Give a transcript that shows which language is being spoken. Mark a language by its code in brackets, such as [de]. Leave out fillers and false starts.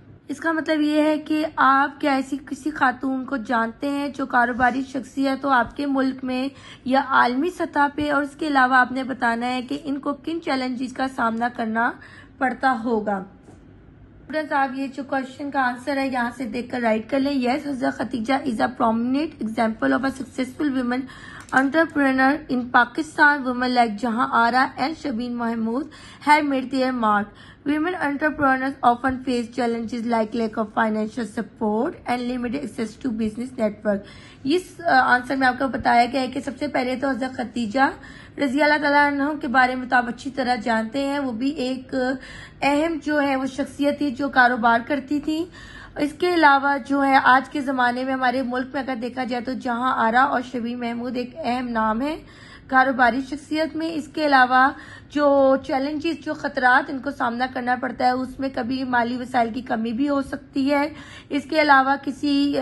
[ur] اس کا مطلب یہ ہے کہ آپ کیا ایسی کسی خاتون کو جانتے ہیں جو کاروباری شخصیت ہو آپ کے ملک میں یا عالمی سطح پہ، اور اس کے علاوہ آپ نے بتانا ہے کہ ان کو کن چیلنجز کا سامنا کرنا پڑتا ہوگا۔ اسٹوڈنٹس، آپ یہ جو کوشچن کا آنسر ہے یہاں سے دیکھ کر رائٹ کر لیں۔ یس، حضرت خدیجہ [en] Is a prominent example of a successful women entrepreneur in Pakistan. Women like Jahan Ara and Shabin Mahmood have made their mark. Women entrepreneurs often face challenges like lack of financial support and limited access to business network۔ [ur] اس answer میں آپ کو بتایا گیا ہے کہ سب سے پہلے تو حضرت خدیجہ رضی اللہ تعالیٰ عنہ کے بارے میں تو آپ اچھی طرح جانتے ہیں، وہ بھی ایک اہم جو ہے وہ شخصیت تھی جو کاروبار کرتی تھی۔ اس کے علاوہ جو ہے آج کے زمانے میں ہمارے ملک میں اگر دیکھا جائے تو جہاں آرا اور شبین محمود ایک اہم نام ہے کاروباری شخصیت میں۔ اس کے علاوہ جو چیلنجز، جو خطرات ان کو سامنا کرنا پڑتا ہے اس میں کبھی مالی وسائل کی کمی بھی ہو سکتی ہے۔ اس کے علاوہ کسی